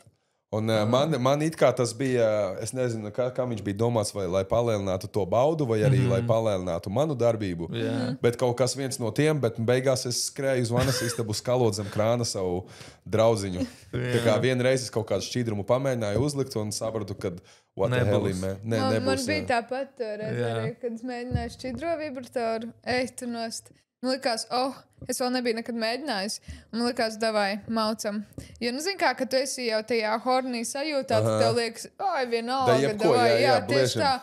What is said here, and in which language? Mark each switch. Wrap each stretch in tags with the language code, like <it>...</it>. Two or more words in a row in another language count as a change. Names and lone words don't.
<lv>Un man it kā tas bija, es nezinu, kā viņš bija domāts, vai lai palielinātu to baudu, vai arī lai palielinātu manu darbību. Bet kaut kas viens no tiem, bet beigās es skrēju uz vanas istabu skalot zem krāna savu draudziņu. Tā kā vienreiz es kaut kādu šķidrumu pamēģināju uzlikt un sapratu, ka</lv> <en>what the hell,</en> <lv>nebūs. Man bija tāpat arī, kad es mēģināju šķidro vibratoru, tu nost. Man likās, es vēl nebiju nekad mēģinājis. Man likās, davai, maucam. Jo, zini kā, ka tu esi jau tajā hornī sajūtā, tad tev liekas, vienalga, davai, tieši tā.</lv>